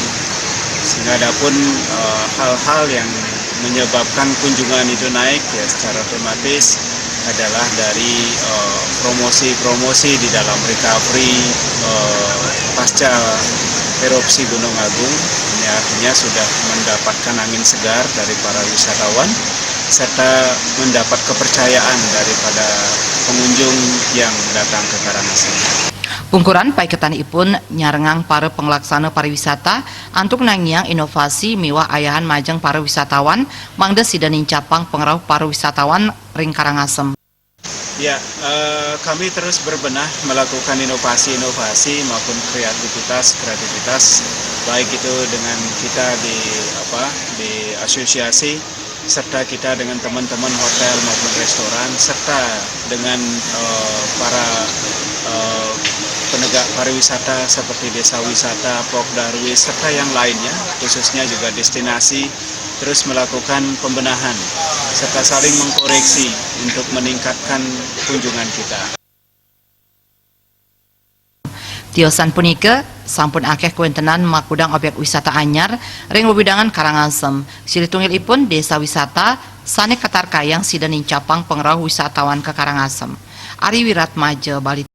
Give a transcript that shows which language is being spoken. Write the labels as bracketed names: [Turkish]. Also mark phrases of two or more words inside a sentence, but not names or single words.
[Indonesian] Sehingga ada pun hal-hal yang menyebabkan kunjungan itu naik ya secara otomatis adalah dari promosi-promosi di dalam recovery pasca erupsi Gunung Agung. Ini artinya sudah mendapatkan angin segar dari para wisatawan serta mendapat kepercayaan daripada pengunjung yang datang ke Karangasem. [Balinese] Pungkuran paiketan ipun nyarengang para penglaksana pariwisata antuk nangiang inovasi miwah ayahan majeng para wisatawan mangda sida nincapang pengerau para wisatawan ring Karangasem. [Indonesian] Ya, kami terus berbenah melakukan inovasi-inovasi maupun kreativitas baik itu dengan kita di asosiasi serta kita dengan teman-teman hotel maupun restoran serta dengan para penegak pariwisata seperti desa wisata, Pokdarwis serta yang lainnya khususnya juga destinasi terus melakukan pembenahan serta saling mengkoreksi untuk meningkatkan kunjungan kita. [Balinese] Tiosan punika sampun akeh kuentenan makudang objek wisata anyar ring wewidangan Karangasem. Silitungil ipun desa wisata sane katar kayang sida nincapang pengerau wisatawan ke Karangasem. Ari Wiratmaja Bali.